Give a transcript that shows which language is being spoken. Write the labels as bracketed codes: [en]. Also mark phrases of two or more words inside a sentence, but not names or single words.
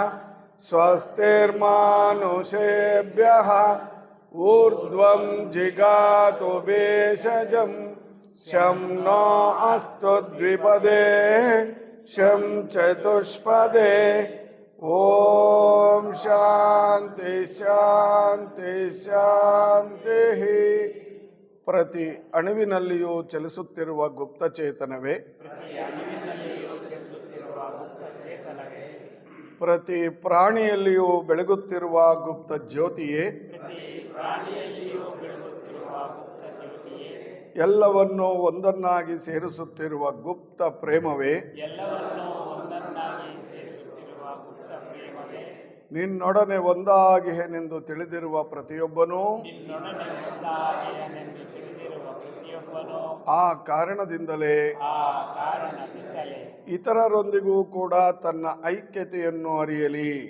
[sa] स्वस्तिर्मानुषेभ्यः ऊर्ध्वं जिगातु भेषजं शं नो अस्तु द्विपदे शं चतुष्पदे ಓಂ ಶಾಂತಿ ಶಾಂತಿ ಶಾಂತಿ. [kn] ಪ್ರತಿ ಅಣುವಿನಲ್ಲಿಯೂ ಚಲಿಸುತ್ತಿರುವ ಗುಪ್ತಚೇತನವೇ, ಪ್ರತಿ ಪ್ರಾಣಿಯಲ್ಲಿಯೂ ಬೆಳಗುತ್ತಿರುವ ಗುಪ್ತ ಜ್ಯೋತಿಯೇ, ಎಲ್ಲವನ್ನೂ ಒಂದನ್ನಾಗಿ ಸೇರಿಸುತ್ತಿರುವ ಗುಪ್ತ ಪ್ರೇಮವೇ, ನಿನ್ನೊಡನೆ ಒಂದಾಗಿಹೆನೆಂದು ತಿಳಿದಿರುವ ಪ್ರತಿಯೊಬ್ಬನೂ ಆ ಕಾರಣದಿಂದಲೇ ಇತರರೊಂದಿಗೂ ಕೂಡ ತನ್ನ ಐಕ್ಯತೆಯನ್ನು ಅರಿಯಲಿ.